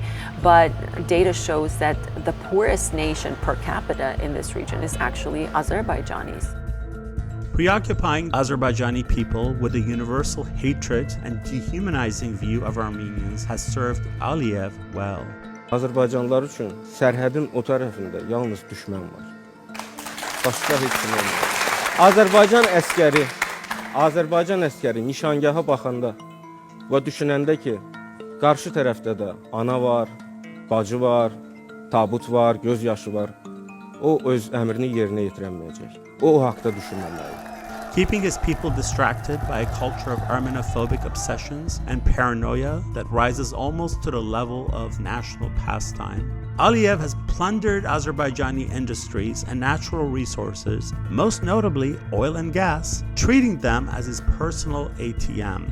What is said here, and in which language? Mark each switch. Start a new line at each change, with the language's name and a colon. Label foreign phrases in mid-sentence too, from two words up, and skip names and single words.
English: But data shows that the poorest nation per capita in this region is actually Azerbaijanis. Preoccupying Azerbaijani people with a universal hatred and dehumanizing view of Armenians has served Aliyev well.
Azerbaijani: Azərbaycanlılar üçün sərhədin o tərəfində yalnız düşmən var. Başqa heç kim olmaz. Azərbaycan əskəri nişangaha baxanda və düşünəndə ki, qarşı tərəfdə də ana var, bacı var, tabut var, göz yaşı var, o öz əmrini yerinə yetirəməyəcək. O haqda düşünməməlidir.
English: Keeping his people distracted by a culture of Armenophobic obsessions and paranoia that rises almost to the level of national pastime, Aliyev has plundered Azerbaijani industries and natural resources, most notably oil and gas, treating them as his personal ATM.